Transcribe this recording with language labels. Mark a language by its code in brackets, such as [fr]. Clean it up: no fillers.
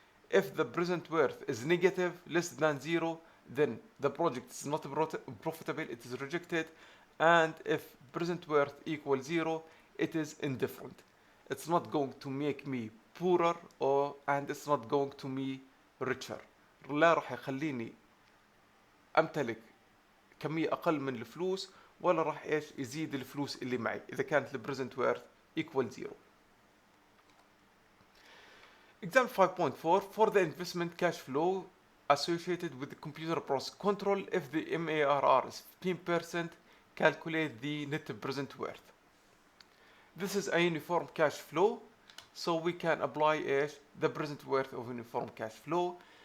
[en] If the present worth is negative, less than 0, then the project is not profitable, it is rejected. And if present worth equals 0, it is indifferent. It's not going to make me poorer, and it's not going to me richer. [ar] لا راح يخليني امتلك كمية اقل من الفلوس، ولا راح يزيد الفلوس اللي معي اذا كانت البريزنت worth equal 0. [en] Example 5.4, for the investment cash flow associated with the computer process control, if the MARR is 15%, calculate the net present worth. This is a uniform cash flow, so we can apply the present worth of uniform cash flow.